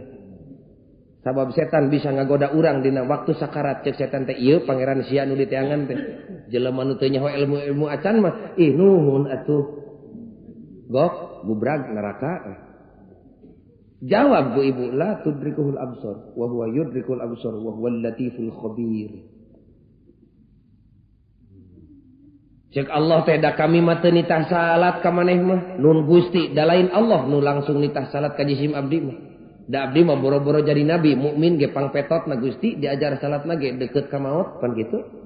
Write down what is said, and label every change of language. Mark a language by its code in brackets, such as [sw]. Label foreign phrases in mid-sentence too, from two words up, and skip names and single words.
[su] Sabab setan bisa ngagoda urang dina waktu sakarat cek setan teh ieu pangeran sia nu diteangan teh jelema nu teu nyaho ilmu acan mah ih nuhun atuh gok bubrag neraka jawab ku ibu [ar] لا تدركه الأبصار وهو يدرك الأبصار وهو اللطيف الخبير [su] cek Allah teh da kami mah teu nitah salat ka maneh mah nun Gusti da lain Allah nu langsung nitah salat ka jisim abdi mah da abdi mah boro-boro jadi nabi mukmin ge pangpetot na Gusti diajar salat na ge deukeut ka maot pan kitu